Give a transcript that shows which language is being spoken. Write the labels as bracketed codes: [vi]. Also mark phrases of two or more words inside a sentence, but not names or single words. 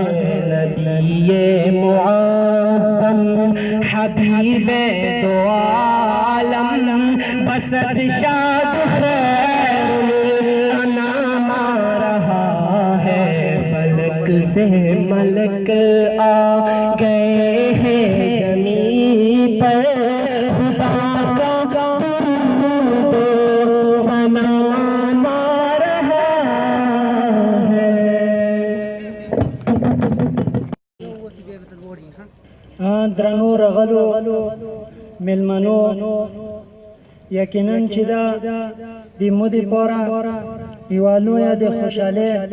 [ur] نبی معظم حبیب دو عالم بست شاد خیر الانام آ رہا ہے. ملک سے ملک آ گئے ہیں زمیں پر, [ps] درنو رغلو ملمنو یقیناً چې دا د مودې پاره یوه لویه د خوشحالۍ